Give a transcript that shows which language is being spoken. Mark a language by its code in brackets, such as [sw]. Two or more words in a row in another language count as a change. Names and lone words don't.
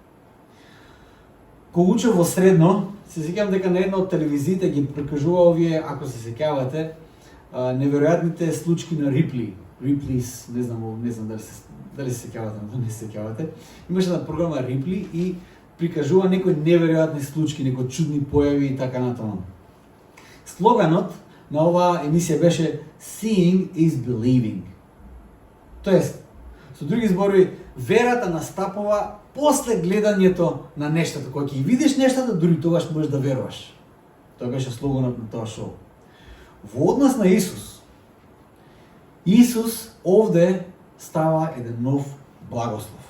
[mk] Кога учев во средно, се сеќавам дека на една од телевизиите ги прикажува овие, ако се сеќавате, неверојатните случки на Рипли. Риплис, не знам дали се сеќавате, но не се сеќавате. Имаше една програма Рипли и прикажува некои неверојатни случки, некои чудни појави и така натаму. Слоганот на оваа емисија беше [en] Seeing is believing. [mk] Тоест, со други зборови, верата настапува после гледањето на нештата. Кога ќе видиш нештата, дури тогаш можеш да веруваш. Тоа беше слоганот на тоа шоу. Во однос на Исус овде става еден нов благослов.